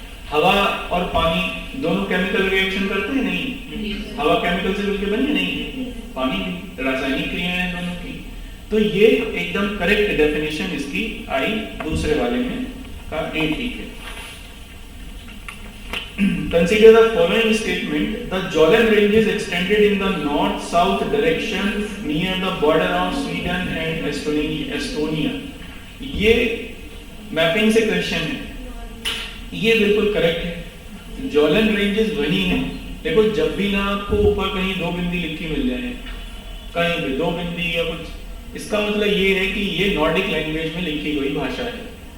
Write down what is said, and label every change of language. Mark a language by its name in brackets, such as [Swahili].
[Hindi] हवा और पानी दोनों केमिकल रिएक्शन करते हैं? नहीं। हवा केमिकल से मिलकर बनी है? नहीं। पानी भी, रासायनिक क्रियाएं हैं दोनों की। तो ये एकदम करेक्ट डेफिनेशन इसकी आई दूसरे वाले में का ए ठीक है। [English] Consider the following statement: the Jollen Ranges extended in the north-south direction near the border of Sweden and Estonia. [Hindi] ये मैपिंग से क्वेश्चन है, ये बिल्कुल करेक्ट है। जॉलन रेंजेस वही हैं। देखो जब भी ना आपको ऊपर कहीं दो बिंदी लिखी मिल जाए, कहीं भी दो बिंदी या कुछ, इसका मतलब ये है कि ये नॉर्डिक लैंग्वेज में लिखी गई भाषा है।